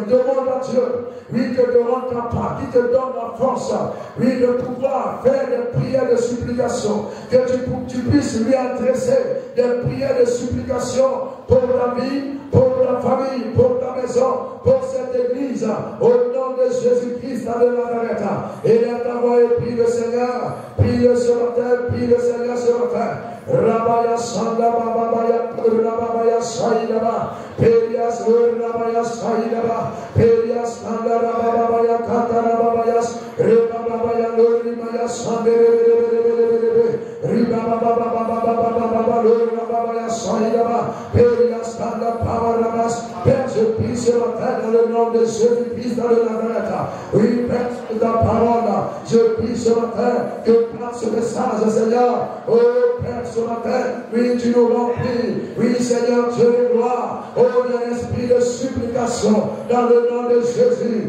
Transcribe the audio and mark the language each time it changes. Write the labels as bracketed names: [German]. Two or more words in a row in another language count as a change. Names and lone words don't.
[French] Demande à Dieu, oui, que te rende capable, qui te donne la force, oui, de pouvoir faire des prières de supplication, que tu puisses lui adresser des prières de supplication pour ta vie, pour ta famille, pour ta maison, pour cette église, au nom de Jésus-Christ de Nazareth. Et d'avoir prie le Seigneur, prie le ce matin, prie le Seigneur ce matin. Rabaya Sanda Babaya Rabaya Saïdaba, Perias Rabaya Saïdaba, Perias Kanda Rabaya Kata Rabayas, Rebabaya Lorimaya Sande Père, je prie ce matin dans le nom de Jésus-Christ de Nazareth. Oui, Père, ta parole, je prie ce matin que par ce message, Seigneur, oh Père, ce matin, oui, tu nous remplis, oui, Seigneur, Dieu de gloire, oh, d'un esprit de supplication, dans le nom de Jésus.